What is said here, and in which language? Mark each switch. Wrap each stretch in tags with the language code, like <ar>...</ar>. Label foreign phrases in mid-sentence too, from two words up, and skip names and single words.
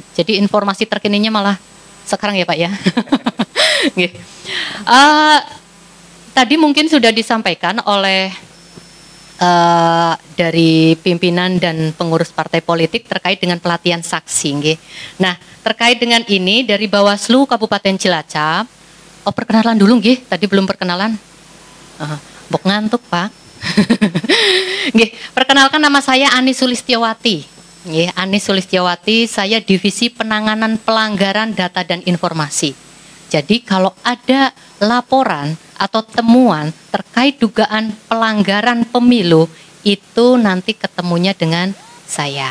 <id>Jadi informasi terkininya malah sekarang ya Pak ya. Tadi mungkin sudah disampaikan oleh dari pimpinan dan pengurus partai politik terkait dengan pelatihan saksi. Nah, terkait dengan ini dari Bawaslu Kabupaten Cilacap. Oh, perkenalan dulu nggih, tadi belum perkenalan.</id> <jv>Bok ngantuk, Pak. Nggih,</jv> <id>perkenalkan nama saya Ani Sulistiawati. Nggih, Ani Sulistiawati, saya Divisi Penanganan Pelanggaran Data dan Informasi. Jadi kalau ada laporan atau temuan terkait dugaan pelanggaran pemilu, itu nanti ketemunya dengan saya.</id>